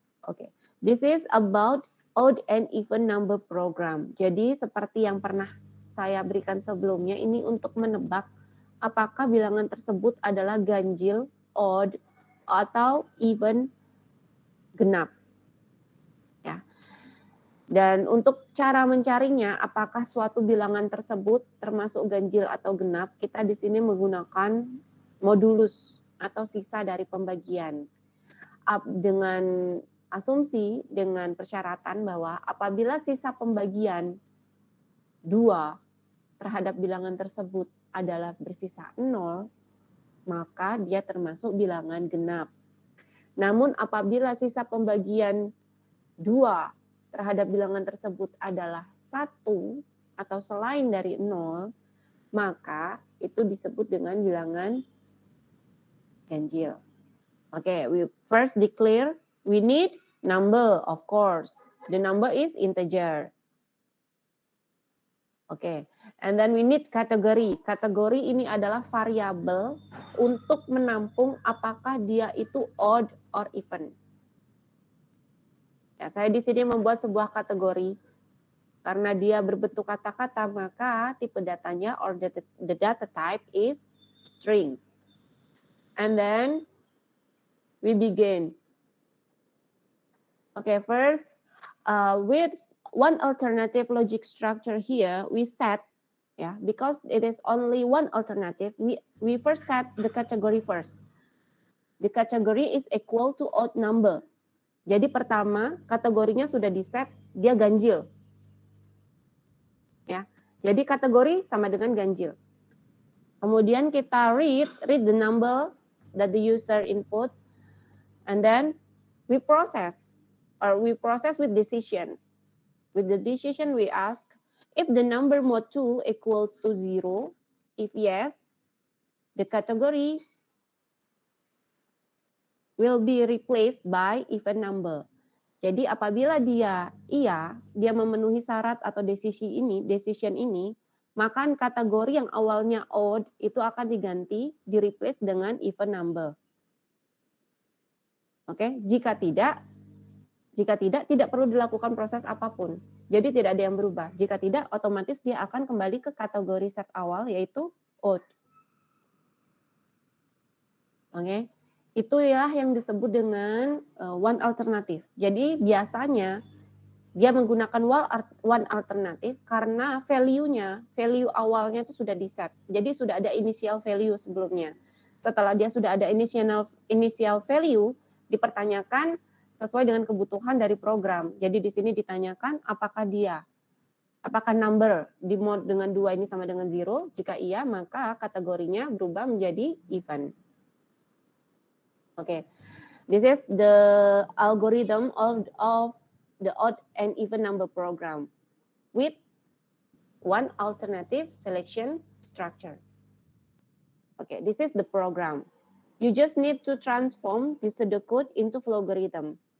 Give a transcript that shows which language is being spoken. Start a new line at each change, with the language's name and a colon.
English: Okay, this is about odd and even number program.
Indonesian: Jadi seperti yang pernah saya berikan sebelumnya, ini untuk menebak apakah bilangan tersebut adalah ganjil, odd, atau even, genap. Ya. Dan untuk cara mencarinya, apakah suatu bilangan tersebut termasuk ganjil atau genap, kita di sini menggunakan modulus atau sisa dari pembagian. Dengan asumsi, dengan persyaratan bahwa apabila sisa pembagian 2 terhadap bilangan tersebut adalah bersisa 0, maka dia termasuk bilangan genap. Namun apabila sisa pembagian 2 terhadap bilangan tersebut adalah 1 atau selain dari 0, maka itu disebut dengan bilangan ganjil.
English: Okay, we first declare we need number, of course. The number is integer. Okay, and then we need kategori.
Indonesian: Kategori ini adalah variabel untuk menampung apakah dia itu
English: odd or even.
Indonesian: Ya, saya di sini membuat sebuah kategori. Karena dia berbentuk kata-kata, maka tipe datanya
English: or the data type is string. And then we begin. Okay, first, with one alternative logic structure here, we set, because it is only one alternative, we first set the category first. The category is equal to odd number.
Indonesian: Jadi pertama, kategorinya sudah di-set, dia ganjil. Ya, jadi kategori sama dengan ganjil. Kemudian kita
English: read the number that the user input, and then we process with decision. With the decision we ask if the number mod 2 equals to 0. If yes, the category will be replaced by even number.
Indonesian: Jadi apabila dia iya, dia memenuhi syarat atau decision ini, maka kategori yang awalnya odd itu akan diganti, di-replace dengan even number. Oke, jika tidak perlu dilakukan proses apapun. Jadi tidak ada yang berubah. Jika tidak, otomatis dia akan kembali ke kategori set awal, yaitu odd. Oke, itu ya yang disebut dengan one alternative. Jadi biasanya dia menggunakan one alternative karena value awalnya itu sudah di-set. Jadi sudah ada initial value sebelumnya. Setelah dia sudah ada initial value, dipertanyakan sesuai dengan kebutuhan dari program. Jadi di sini ditanyakan apakah number di mode dengan 2 ini sama dengan 0. Jika iya, maka kategorinya berubah menjadi even.
English: Okay, this is the algorithm of the odd and even number program with one alternative selection structure. Okay, this is the program. You just need to transform the pseudocode into logarithm.